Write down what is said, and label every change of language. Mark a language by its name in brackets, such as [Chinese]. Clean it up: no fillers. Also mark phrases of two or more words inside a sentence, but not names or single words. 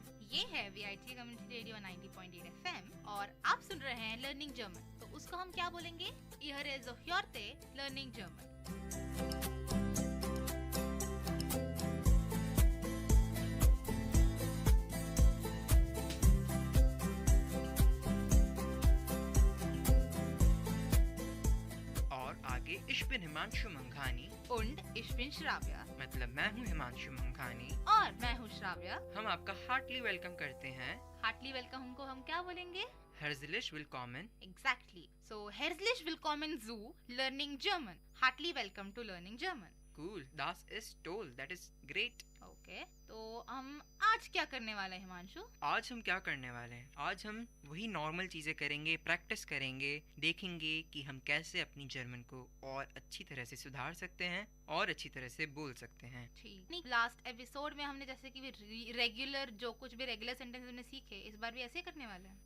[Hindi] ये है VIT Community Radio 90.8 FM और आप सुन रहे हैं लर्निंग जर्मन। तो उसको हम क्या बोलेंगे? [German] Ihr zuhörte Learning German। [Hindi] और आगे [German] Ich bin हिमांशु मंघानी। Und ich bin Shravya। [Hindi] मतलब मैं हूँ हिमांशु मंघानी और मैं हूँ श्राव्या। हम आपका [English] heartily welcome [Hindi] करते हैं। [English] heartily welcome [Hindi] को हम क्या बोलेंगे? [German] Herzlich willkommen। Exactly। So herzlich willkommen zu Learning German। [English] Heartily welcome to Learning German। [German] Cool, das ist toll, [English] that is great। [Hindi] ओके, तो हम आज क्या करने वाले हैं हिमांशु? आज हम क्या करने वाले हैं? आज हम वही नॉर्मल चीजें करेंगे, प्रैक्टिस करेंगे, देखेंगे कि हम कैसे अपनी जर्मन को और अच्छी तरह से सुधार सकते हैं और अच्छी तरह से बोल सकते हैं। ठीक। [English] last episode [Hindi] में हमने जैसे कि रेगुलर जो कुछ भी [English] regular sentence [Hindi] हमने सीखे, इस बार भी ऐसे ही करने वाले हैं।